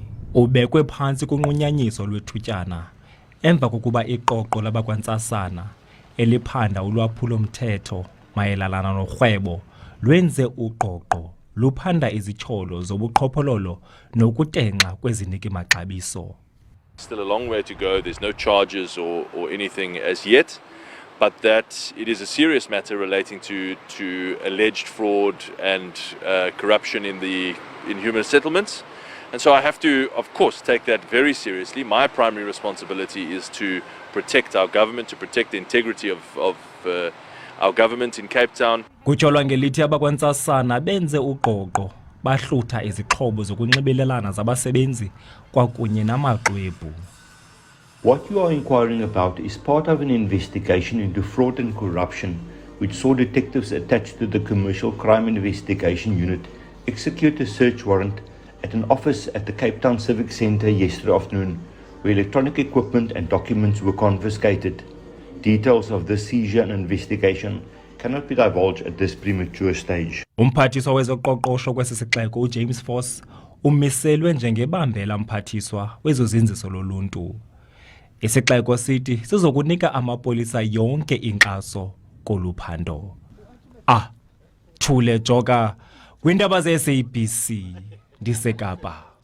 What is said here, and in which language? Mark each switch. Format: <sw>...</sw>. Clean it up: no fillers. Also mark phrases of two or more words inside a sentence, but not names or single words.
<xh>Ubekwe phantsi kunqunyanyiso lwethutyana emva kokuba iqoqo labakwantsasana eliphanda ulwaphulo-mthetho mayelana norhwebo lwenze uqoqo luphanda izitsholo zobuqhophololo nokutenxa kweziniki-maxabiso.</xh> <en>Still a long way to go. There's no charges or anything as yet, but that it is a serious matter relating to alleged fraud and corruption in human settlements. And so I have to, of course, take that very seriously. My primary responsibility is to protect our government, to protect the integrity of our government in Cape Town.</en> <xh>Kutsholwa ngelithi abakwantsasana benze uqoqo bahlutha izixhobo zokunxibelelana zabasebenzi kwakunye namaxwebhu.</xh> <en>What you are inquiring about is part of an investigation into fraud and corruption which saw detectives attached to the Commercial Crime Investigation Unit execute a search warrant at an office at the Cape Town Civic Centre yesterday afternoon, where electronic equipment and documents were confiscated. Details of this seizure and investigation cannot be divulged at this premature stage.</en> <xh>Umphathiswa wezoqoqosho kwesi sixeko uJames Force umiselwe njengebambela mphathiswa wezozinziso loluntu. Isixeko sithi sizokunika amapolisa yonke inkxaso koluphando. Thule Joka kwindaba ze-SABC ndiseKapa.</xh>